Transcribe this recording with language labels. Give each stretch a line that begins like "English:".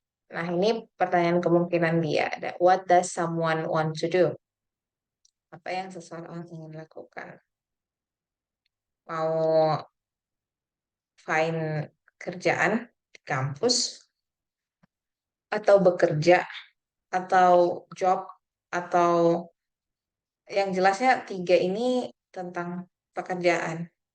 Indonesian: Nah, ini pertanyaan kemungkinan dia. Ada,
English: what does someone want to do?
Indonesian: Apa yang seseorang ingin lakukan? Mau find kerjaan di kampus, atau bekerja, atau job, atau yang jelasnya 3 ini tentang pekerjaan.